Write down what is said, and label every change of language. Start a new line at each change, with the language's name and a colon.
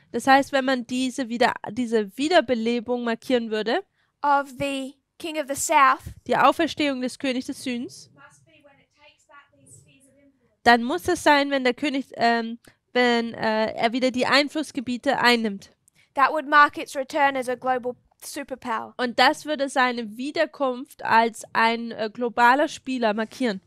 German: Das heißt, wenn man diese Wiederbelebung markieren würde,
English: of the King of the South,
German: die Auferstehung des Königs des Südens,
English: must be when it takes back these spheres of influence.
German: dann muss es sein, wenn der König wenn er wieder die Einflussgebiete einnimmt.
English: That would mark its return as a global superpower.
German: Und das würde seine Wiederkunft als ein globaler Spieler markieren.